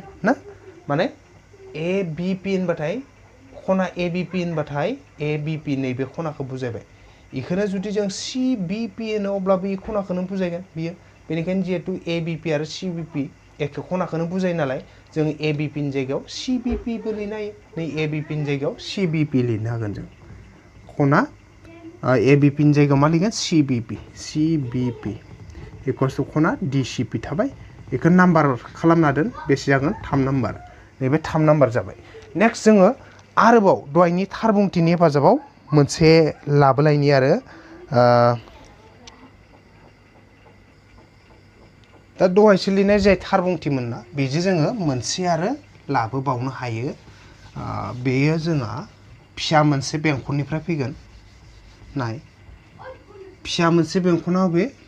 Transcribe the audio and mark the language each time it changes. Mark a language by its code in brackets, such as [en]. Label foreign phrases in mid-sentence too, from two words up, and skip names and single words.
[brx] ना माने ABP होनबाथाय खना ABP होनबाथाय ABP नैबे खनाखौ बुजायबाय इखौनो जुदि जों CBP होनो अब्लाबो इ खनाखौनो बुजायगोन बियो बेनिखायनो जिहेतु ABP आरो CBP एखे खनाखौनो बुजायो नालाय जों ABP नि जायगायाव CBP बो लिरनो हायो नै ABP नि जायगायाव CBP लिरनो हागोन जों खना ABP नि जायगायाव मा लिरगोन CBP [en] equals to [brx] खना DCP थाबाय बेखौ नाम्बार खालामना दोन बेसे जागोन 3 नाम्बार नैबे 3 नाम्बार जाबाय नेक्स्ट जोङो आरोबाव दहायनि थार बुंथिनि हेफाजाबाव मोनसे लाबोलायनि आरो दा दहायसो लिरनाय जाय थार बुंथिमोन ना बेजों जोङो मोनसे आरो लाबोबावनो हायो बेयो जोंहा फिसा मोनसे बेंखननिफ्राय फैगोन नाय फिसा मोनसे बेंखना बे